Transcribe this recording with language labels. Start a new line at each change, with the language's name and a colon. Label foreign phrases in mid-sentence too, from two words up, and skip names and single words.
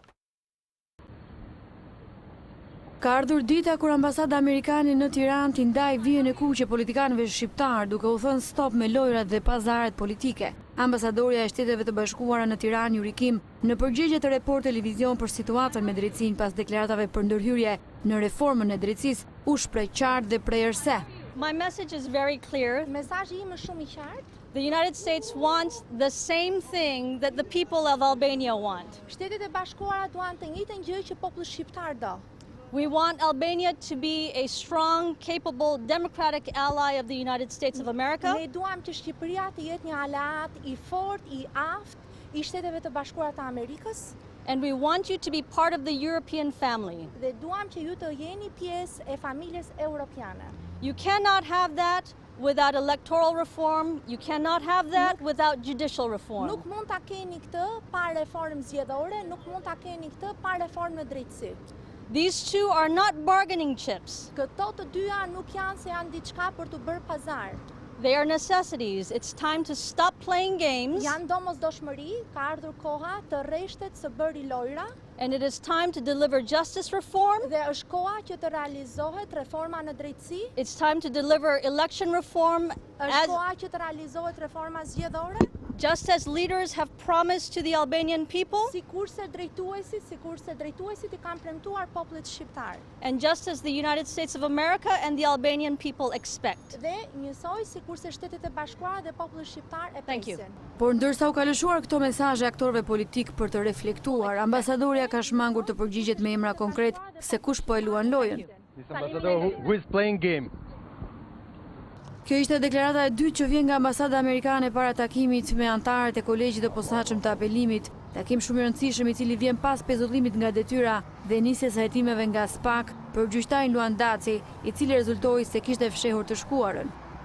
Albanian: Ka ardhur dita kur ambasada amerikane në Tiranë t'i ndaj vijën e kuqe politikanëve shqiptar, duke u thënë stop me lojrat dhe pazaret politike. Ambasadorja e Shteteve të Bashkuara në Tiranë, Yuri Kim, në përgjigje të Report Televizion për situatën me drejtsinë pas deklaratave për ndërhyrje në reformën e drejtësisë, u shpreh qartë dhe prerëse.
English: My message is very clear.
Albanian: Mesazhi im është shumë i qartë.
English: The United States wants the same thing that the people of Albania want.
Albanian: Shtetet e Bashkuara duan të njëjtën gjë që populli shqiptar do.
English: We want Albania to be a strong, capable, democratic ally of the United States of America.
Albanian: Ne duam që Shqipëria të jetë një aleat i fortë, i aftë i Shteteve të Bashkuara të Amerikës.
English: And we want you to be part of the European family.
Albanian: Dhe duam që ju të jeni pjesë e familjes europiane.
English: You cannot have that without electoral reform. You cannot have that without judicial reform.
Albanian: Nuk mund ta keni këtë pa reformë zgjedhore, nuk mund ta keni këtë pa reformë në drejtësi.
English: These two are not bargaining chips.
Albanian: Këto të dyja nuk janë se janë diçka për të bërë pazar.
English: They are necessities. It's time to stop playing games.
Albanian: Janë domosdoshmëri, ka ardhur koha të rreshtet së bëri lojra.
English: And it is time to deliver justice reform.
Albanian: Dhe është koha që të realizohet reforma në drejtësi.
English: It's time to deliver election reform.
Albanian: Është koha që të realizohet reforma zgjedhore.
English: Just as leaders have promised to the Albanian people.
Albanian: Sikurse drejtuesit I kanë premtuar popullit shqiptar.
English: And just as the United States of America and the Albanian people expect.
Albanian: Dhe njësoj sikurse Shtetet e Bashkuara dhe populli shqiptar e presin. Por ndërsa u ka lëshuar këto mesazhe aktorëve politik për të reflektuar, ambasadorja ka shmangur të përgjigjet me emra konkret se kush po e luan lojën.
English: Who is playing game?
Albanian: Kjo ishte deklarata e dytë që vjen nga ambasada amerikane para takimit me antarët e kolegjit të posaçëm të apelimit, takim shumë I rëndësishëm I cili vjen pas pezullimit nga detyra dhe nisjes së hetimeve nga SPAK për gjyqtarin Luan Daci, I cili rezultoi se kishte fshehur të shkuarën.